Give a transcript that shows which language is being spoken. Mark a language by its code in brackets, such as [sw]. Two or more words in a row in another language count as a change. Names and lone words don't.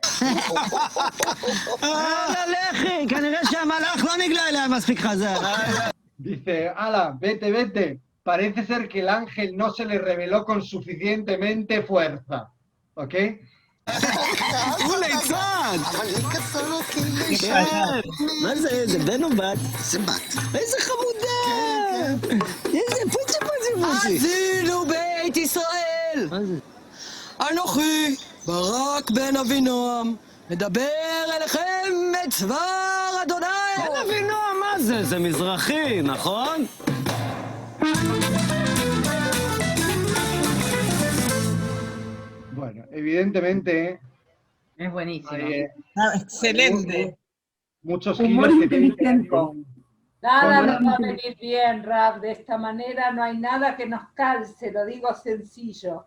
[es] Dice, ala, vete. Parece ser que el ángel no se le reveló con suficientemente fuerza. ¿Ok? [he] הוא ליצן! אבל היא כזאת כאילו כן. מה זה? זה בן או בת? זה בת. איזה חמודה! איזה פוצ'י. אזינו בית ישראל! מה זה? אנוכי, ברק בן אבינועם, מדבר אליכם את צבא אדוני! בן אבינועם, מה זה? זה מזרחי, נכון? [es] Bueno, evidentemente... Es buenísimo. Excelente. Muchos giros que tienen que ver con... Nada nos va a venir bien, Rab. De esta manera no hay nada que nos calce, lo digo sencillo.